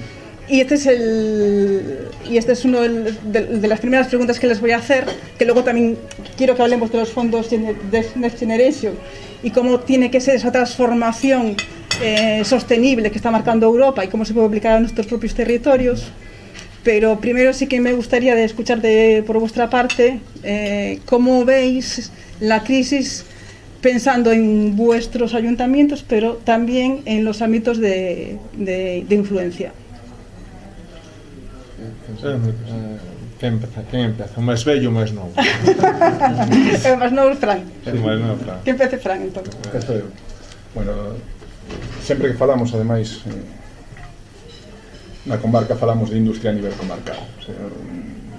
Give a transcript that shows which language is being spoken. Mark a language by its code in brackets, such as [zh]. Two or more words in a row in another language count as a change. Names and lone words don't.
[es] Y este es uno de las primeras preguntas que les voy a hacer, que luego también quiero que hablemos de los fondos de Next Generation y cómo tiene que ser esa transformación sostenible que está marcando Europa y cómo se puede aplicar a nuestros propios territorios. Pero primero sí que me gustaría de escuchar por vuestra parte cómo veis la crisis pensando en vuestros ayuntamientos, pero también en los ámbitos de influencia. [gl] Quen empeza? O máis vello ou máis novo? O máis novo é Fran. Que empece Fran, entón. Bueno, sempre que falamos, ademais, na comarca falamos de industria a nivel comarcal.